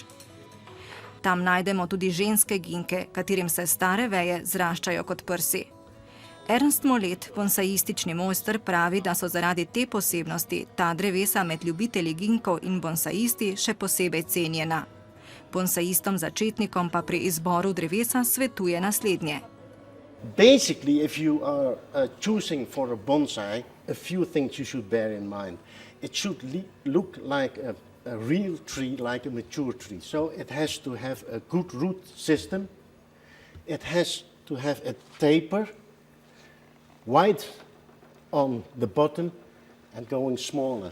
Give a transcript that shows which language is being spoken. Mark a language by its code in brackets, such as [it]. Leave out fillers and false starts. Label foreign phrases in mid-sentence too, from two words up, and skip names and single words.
[sl] Tam najdemo tudi ženske ginke, katerim se stare veje zraščajo kot prsi. Ernst Molet, bonsajistični mojster, pravi, da so zaradi te posebnosti ta drevesa med ljubitelji ginkov in bonsajisti še posebej cenjena. Bonsajistom začetnikom pa pri izboru drevesa svetuje naslednje. [en] Basically, if you are choosing for a bonsai, a few things you should bear in mind. It should look like a real tree, like a mature tree. So it has to have a good root system. It has to have a taper, wide on the bottom and going smaller.